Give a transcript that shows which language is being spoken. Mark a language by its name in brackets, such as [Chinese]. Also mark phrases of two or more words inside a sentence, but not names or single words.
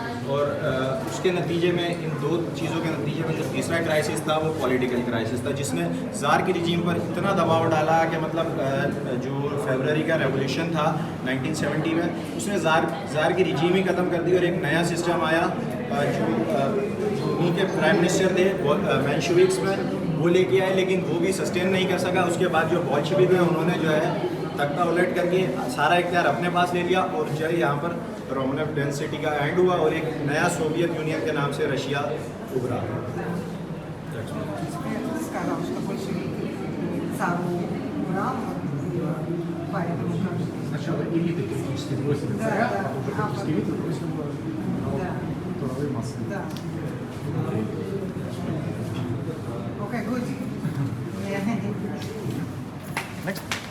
[Urdu] اور اس کے نتیجے میں ان دو چیزوں کے نتیجے میں جو تیسرا کرائسس تھا وہ [English] political crisis [Urdu] تھا، جس نے زار کی رجیم پر اتنا دباؤ ڈالا کہ مطلب جو فروری کا ریولوشن تھا 1970 میں، اس نے زار کی رجیم ہی ختم کر دی اور ایک نیا سسٹم آیا جو انہی کے [English] prime minister [Urdu] تھے مینشویکس میں، وہ لے کے آئے، لیکن وہ بھی سسٹین نہیں کر سکا. اس کے بعد جو بالشویک ہے انہوں نے جو ہے تختہ الٹ کر کے سارا اختیار اپنے پاس لے لیا اور جو ہے یہاں پر رومنف ڈینسٹی کا اینڈ ہوا اور ایک نیا سوویت یونین کے نام سے رشیا ابھرا. [Russian] Сказал, что большевики цару убрал, поэтому сначала элиты теоретически бросили Да, царя, да. а уже политические элиты бросили народ, Да. трудовые массы. Да. [English] Okay, good. Yeah. Next.